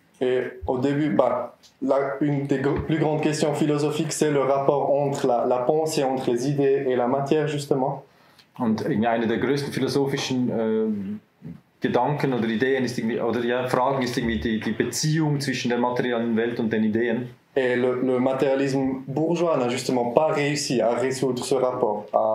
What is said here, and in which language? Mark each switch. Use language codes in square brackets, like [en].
[fr] Et au début, une des plus grandes questions philosophiques, c'est le rapport entre la pensée, entre les idées et la matière, justement. [de] Und eine der größten philosophischen Gedanken oder Ideen ist irgendwie, oder ja, Fragen ist irgendwie die Beziehung zwischen der materiellen Welt und den Ideen. [fr] Et le matérialisme bourgeois n'a justement pas réussi à résoudre ce rapport.